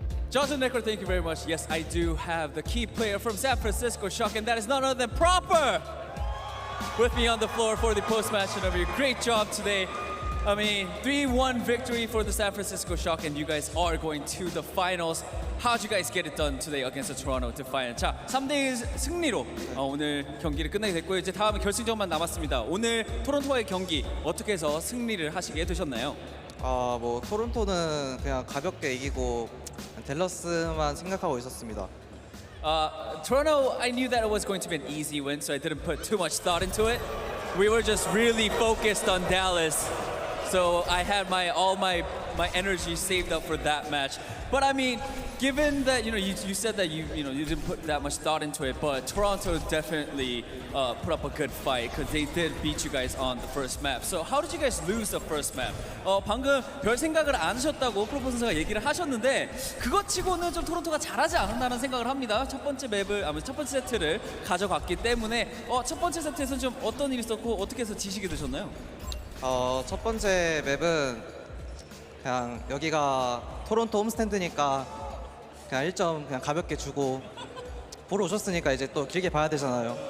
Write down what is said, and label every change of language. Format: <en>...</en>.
<en>Johnson Necker, thank you very much. Yes, I do have the key player from San Francisco Shock, and that is none other than Proper with me on the floor for the post-match interview. Great job today. I mean, 3-1 victory for the San Francisco Shock, and you guys are going to the finals. How'd you guys get it done today against the Toronto Defiant?</en> <ko>자, 3대1 승리로 오늘 경기를 끝내게 됐고요. 이제 다음 결승전만 남았습니다. 오늘 토론토와의 경기 어떻게 해서 승리를 하시게 되셨나요? 뭐 토론토는 그냥 가볍게 이기고 댈러스만 생각하고 있었습니다.</ko> <en>Toronto, I knew that it was going to be an easy win, so I didn't put too much thought into it. We were just really focused on Dallas. So I had all my energy saved up for that match. But I mean, given that you said that you didn't put that much thought into it, but Toronto definitely put up a good fight because they did beat you guys on the first map. So how did you guys lose the first map?</en> <ko>방금 별 생각을 안 하셨다고 프로포 선수가 얘기를 하셨는데 그것 치고는 좀 토론토가 잘하지 않았다는 생각을 합니다. 첫 번째 세트를 가져갔기 때문에 첫 번째 세트에서 좀 어떤 일이 있었고 어떻게 해서 지시게 되셨나요? 첫 번째 맵은 그냥 여기가 토론토 홈스탠드니까 그냥 1점 그냥 가볍게 주고 보러 오셨으니까 이제 또 길게 봐야 되잖아요.</ko>